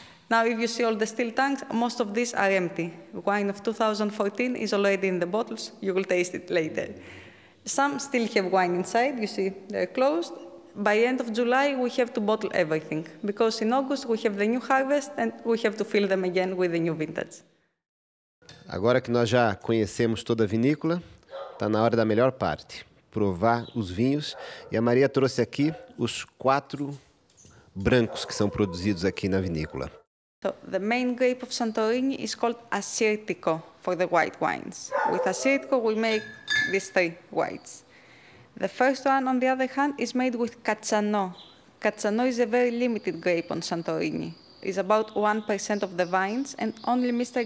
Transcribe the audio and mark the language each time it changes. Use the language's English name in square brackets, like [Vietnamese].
[English] Now, if you see all the steel tanks, most of these are empty. Wine of 2014 is already in the bottles. You will taste it later. Some still have wine inside. You see, they're closed. By end of July, we have to bottle everything, because in August we have the new harvest and we have to fill them again with the new vintage. [Portuguese] Agora que nós já conhecemos toda a vinícola, está na hora da melhor parte, provar os vinhos. E a Maria trouxe aqui os 4 brancos que são produzidos aqui na vinícola. [English] So the main grape of Santorini is called Assyrtiko for the white wines. With Assyrtiko, we make these 3 whites. The first one, on the other hand, is made with Katsano. Katsano is a very limited grape on Santorini. It's about 1% of the vines, and only Mr.